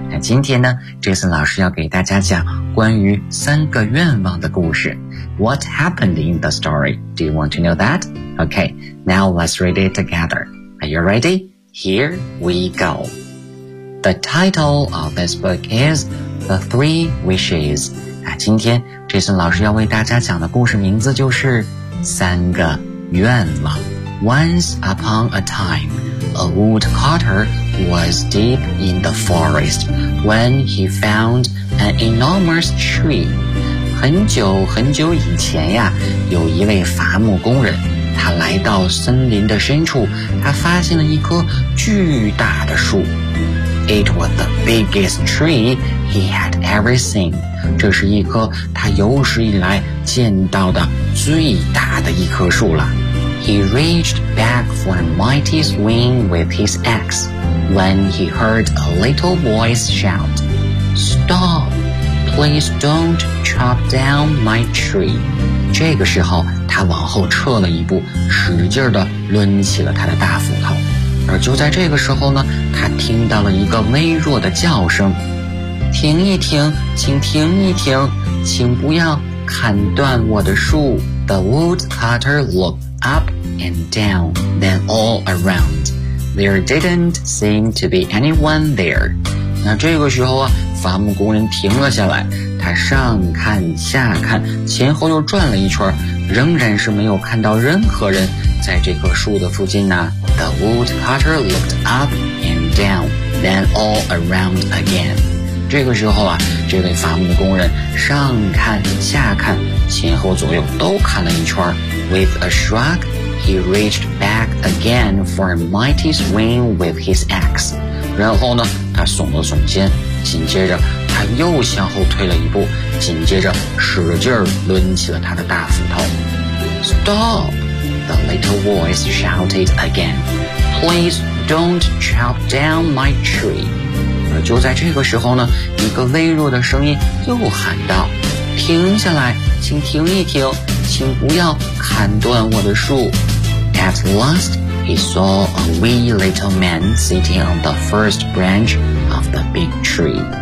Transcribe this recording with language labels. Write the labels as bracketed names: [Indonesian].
[Chinese] 今天呢 Jason 老师要给大家讲关于三个愿望的故事。 [English] What happened in the story? Do you want to know that? Okay, now let's read it together. Are you ready? Here we go. The title of this book is The Three Wishes. [Chinese] 今天 Jason 老师要为大家讲的故事名字就是三个愿望。 [English] Once upon a time, a woodcutter was deep in the forest when he found an enormous tree. [Chinese] 很久很久以前呀，有一位伐木工人，他来到森林的深处，他发现了一棵巨大的树。 [English] It was the biggest tree he had ever seen. [Chinese] 这是一棵他有史以来见到的最大的一棵树了。 [English] He reached back for a mighty swing with his axe when he heard a little voice shout, Stop! Please don't chop down my tree. [Chinese] 这个时候他往后撤了一步，使劲地抡起了他的大斧头。而就在这个时候呢，他听到了一个微弱的叫声，停一停，请停一停，请不要砍断我的树。 [English] The woodcutter looked up and down, then all around. There didn't seem to be anyone there. [Chinese] 那这个时候啊，伐木工人停了下来，他上看下看，前后又转了一圈，仍然是没有看到任何人在这棵树的附近呢。 [English] The woodcutter looked up and down, then all around again. [Chinese] 这个时候啊，这位伐木工人上看下看，前后左右都看了一圈。 [English] With a shrug, he reached back again for a mighty swing with his axe. [Chinese] 然后呢，他耸了耸肩，紧接着他又向后退了一步，紧接着使劲抡起了他的大斧头。 [English] Stop! The little voice shouted again. Please don't chop down my tree. [Chinese] 而就在这个时候呢，一个微弱的声音又喊道，停下来，请停一停，请不要砍断我的树。 [English] At last, he saw a wee little man sitting on the first branch of the big tree.